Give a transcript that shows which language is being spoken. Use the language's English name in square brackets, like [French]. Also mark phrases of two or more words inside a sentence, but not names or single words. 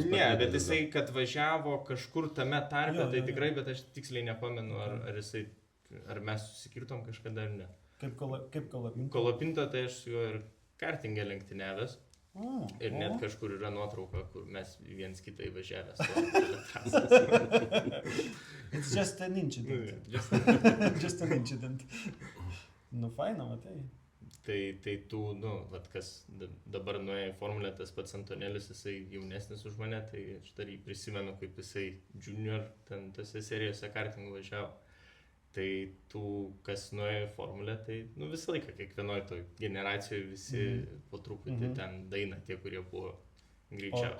[Lithuanian] Ne, bet jisai, kad važiavo kažkur tame tarpe, tai tikrai, bet aš tiksliai nepamenu, ar mes susikirtom kažkada ar ne. Kaip Kolapinta? Kolapinta, tai aš su juo ir kartingė lenktyniavęs. Ir net kažkur yra nuotrauka, kur mes viens kitą įvažiavęs. [English] It's just an incident. Just an incident. [Lithuanian] Faina, matai. Tai tų, kas dabar nuėjo į Formulę, tas pats Antonelis, jisai jaunesnis už mane, tai aš dar jį prisimenu, kaip jisai junior ten tose serijose kartingų važiavo. Tai tų, kas nuėjo į Formulę, tai visą laiką, kiekvienoj toj generacijoje visi po truputį ten daina tie, kurie buvo greičiausiai.